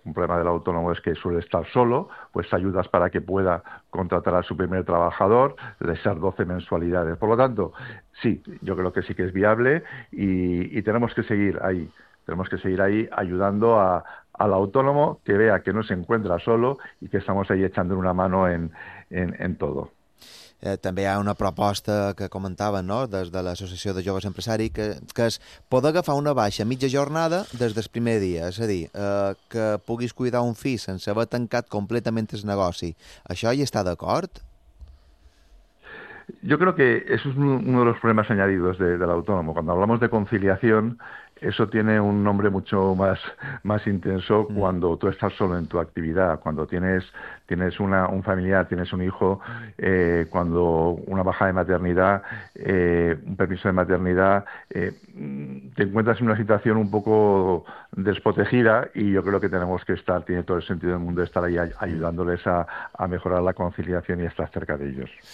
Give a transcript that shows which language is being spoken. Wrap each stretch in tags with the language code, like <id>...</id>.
<es>Un problema del autónomo es que suele estar solo, pues ayudas para que pueda contratar a su primer trabajador, de esas 12 mensualidades. Por lo tanto, sí, yo creo que sí que es viable y tenemos que seguir ahí. Tenemos que seguir ahí ayudando al autónomo, que vea que no se encuentra solo y que estamos ahí echando una mano en todo.</es> <ca>També hi ha una proposta que comentava, no?, des de l'Associació de Joves Empresaris, que és poder agafar una baixa mitja jornada des del primer dia, és a dir, que puguis cuidar un fill sense haver tancat completament el negoci. Això hi està d'acord?</ca> <es>Yo creo que eso es uno de los problemas añadidos del autónomo. Cuando hablamos de conciliación, eso tiene un nombre mucho más intenso cuando tú estás solo en tu actividad, cuando tienes un familiar, tienes un hijo, cuando una baja de maternidad, un permiso de maternidad, te encuentras en una situación un poco desprotegida, y yo creo que tenemos que estar, tiene todo el sentido del mundo estar ahí ayudándoles a mejorar la conciliación y estar cerca de ellos.</es>